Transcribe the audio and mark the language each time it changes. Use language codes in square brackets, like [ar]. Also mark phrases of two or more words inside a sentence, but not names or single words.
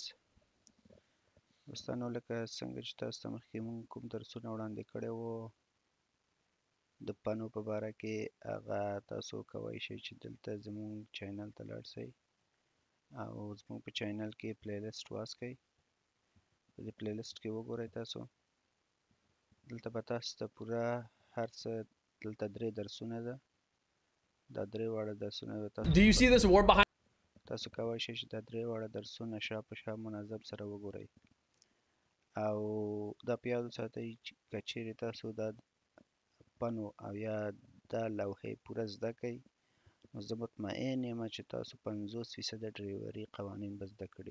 [ps] دوستانو لکه څنګه چې تاسو ته مخکې مونږ کوم درسونه وړاندې کړي وو د پنو په باره کې، هغه تاسو کولی شئ چې دلته زمونږ چینل ته لاړ شئ او زمونږ په چینل کې پلی لیست واسکئ. په دې پلی لیست کې وګورئ تاسو دلته به تاسو ته پوره هر څه دلته 3 درسونه ده. دا 3 واړه درسونه به [en] Do you see this war behind? [ps] تاسو کولی شئ چې دا 3 واړه درسونه شا په شا منظم سره وګورئ او دا په یاد وساتئ چې که چیرې تاسو دا پنو او یا دا لوحې پوره زده کړئ نو زه مطمئن یم چې تاسو 50% ډریوري قوانین به زده کړي.